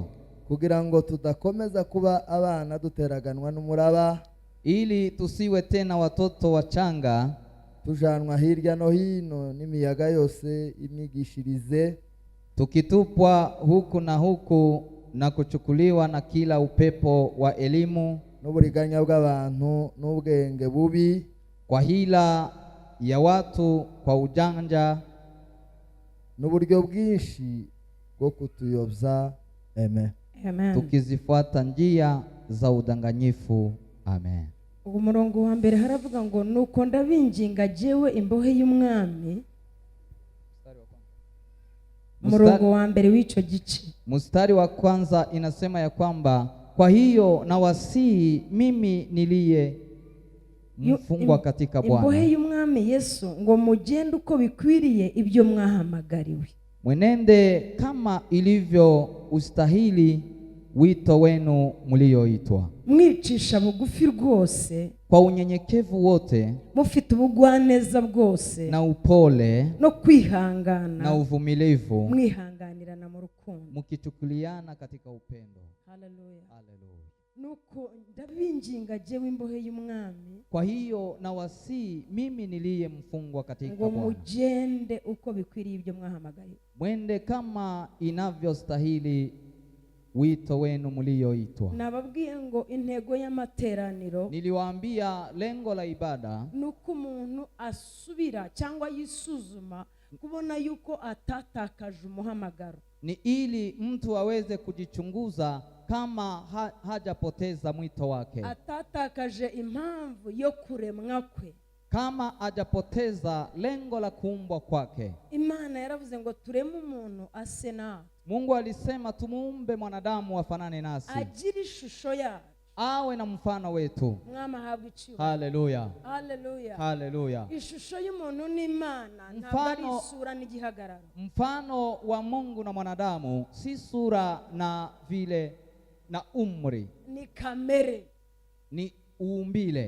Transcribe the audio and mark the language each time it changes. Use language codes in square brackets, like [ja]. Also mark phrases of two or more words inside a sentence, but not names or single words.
[rw] kugira ngo tudakomeza kuba abana duteraganwa n'umuraba, [sw] ili tusiwe tena watoto wachanga [rw] tujanwa hirya no hino n'imiyaga yose imigishirize, [sw] tukitupwa huku na huku na kuchukuliwa na kila upepo wa elimu [rw] n'uburiganya bw'abantu n'ubwenge bubi, [sw] kwa hila ya watu, kwa ujanja [rw] n'uburyo bwinshi bwo kutuyobya. Amen. Amen. [sw] Tukizifuata njia za udanganyifu. Amen. [rw] Umurongo wa mbere haravuga ngo nuko ndabinginga jewe imbohe y'umwami. Umurongo wa mbere w'ico gice, [sw] mstari wa kwanza inasema ya kwamba kwa hiyo na wasii mimi niliye mfungwa katika Bwana, [rw] imbohe y'umwami Yesu, ngo mugende uko bikwiriye ibyo mwahamagariwe, [sw] mwenende kama ilivyo ustahili wito wenu mlioitwa, [rw] mwicisha bugufi rwose, [sw] kwa unyenyekevu wote, [rw] mufite ubugwaneza bwose [sw] na upole [rw] no kwihangana, [sw] na uvumilivu, [rw] mwihanganirana mu rukundo, [sw] mukichukuliana katika upendo. Haleluya. Haleluya. [rw] Nuko ndabinginga jewe imbohe y'umwami, [sw] kwa hiyo na wasii mimi niliye mfungwa katika [rw] ngo [sw] Bwana, [rw] mugende uko bikwiriye ibyo mwahamagariwe, [sw] mwende kama inavyostahili wito wenu mlioitwa. [rw] Nababwiye ngo intego y'amateraniro, [sw] niliwaambia lengo la ibada [rw] nuko umuntu asubira cyangwa yisuzuma kubona yuko atatakaje umuhamagaro, [sw] ni ili mtu aweze kujichunguza kama hajapoteza mwito wake, [rw] atatakaje impamvu yo kuremwa kwe, [sw] kama hajapoteza lengo la kuumbwa kwake. [rw] Imana yaravuze ngo tureme umuntu ase nawe. [sw] Mungu alisema tumuumbe mwanadamu afanane nasi, [rw] agira ishusho yacu, [sw] awe na mfano wetu. [rw] mwama habwa icyubahiro. Haleluya, Haleluya. haleluya. Ishusho y'umuntu n'Imana ntabwo ari isura n'igihagararo. [sw] Mfano wa Mungu na mwanadamu si sura na vile na umri, [rw] ni kamere, [sw] ni uumbile.